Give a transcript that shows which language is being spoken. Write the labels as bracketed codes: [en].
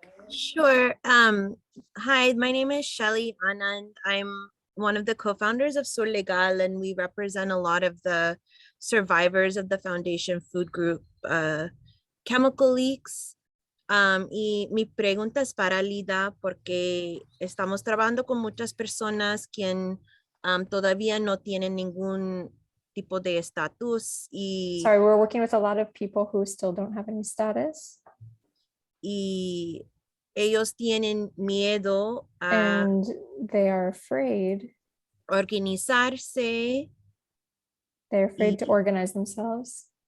[en] Sure. Hi, my name is Shelly Anand. I'm one of the co-founders of Sur Legal, and we represent a lot of the survivors of the Foundation Food Group chemical leaks. [es] Y mi pregunta es para Lida, porque estamos trabajando con muchas personas quien todavía no tienen ningún tipo de estatus. [en] Sorry, we're working with a lot of people who still don't have any status. [es] Y ellos tienen miedo a [en] and they are afraid. [es] Organizarse. [en] They're afraid to organize themselves.